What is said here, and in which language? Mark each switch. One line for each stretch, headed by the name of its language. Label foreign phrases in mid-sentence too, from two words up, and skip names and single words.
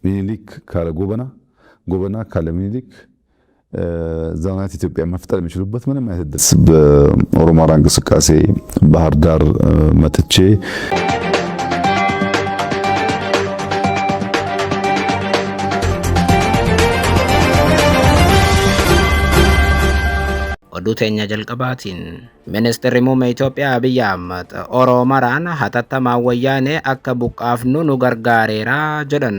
Amharic: ሚኒሊክ ካለ ጎበና፣ ጎበና ካለ ሚኒሊክ ዘመናዊት ኢትዮጵያ መፍጠር የሚችሉበት ምንም አይነት እድል በኦሮማራ እንቅስቃሴ ባህር ዳር መጥቼ
Oromo: Oduuteenya jalqabaatiin ministeerri muummee Itoophiyaa Abiyyi Ahmad Oromaraan hatattamaa wayyaanee akka buqqaafnu nu gargaareera jedhan.